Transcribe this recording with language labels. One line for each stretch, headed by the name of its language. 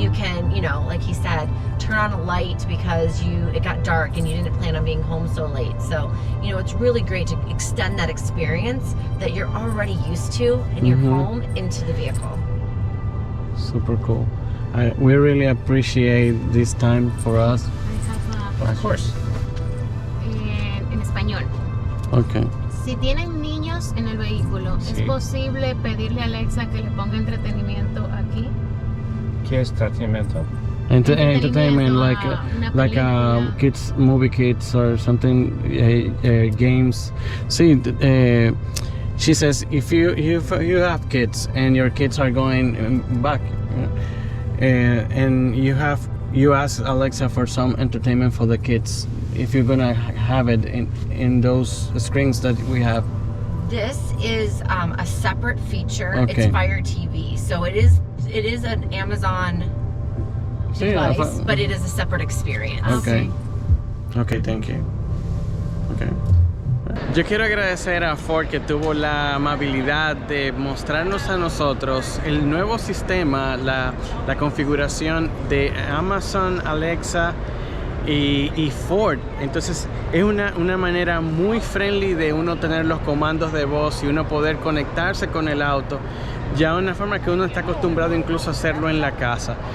English: You can, you know, like he said, turn on a light because it got dark and you didn't plan on being home so late. So, you know, it's really great to extend that experience that you're already used to in your home into the vehicle. Super cool. We really appreciate this time for us. of course.
Spanish: En español.
English: Okay.
Spanish: Si tienen niños en el vehículo, ¿es posible pedirle a Alexa que le ponga entretenimiento aquí? ¿Qué es tratamiento?
English: Entertainment, like
Spanish: una
English: kids, movie kits or something, games. See, she says if you have kids and your kids are going back, and you ask Alexa for some entertainment for the kids, if you're gonna have it in those screens that we have. This is a separate feature. Okay. It's Fire TV, so it is an Amazon device, but it is a separate experience. Okay. Okay, thank you. Okay.
Spanish: Yo quiero agradecer a Ford que tuvo la amabilidad de mostrarnos a nosotros el nuevo sistema, la configuración de Amazon Alexa y Ford. Entonces es una manera muy friendly de uno tener los comandos de voz y uno poder conectarse con el auto, ya una forma que uno está acostumbrado incluso a hacerlo en la casa.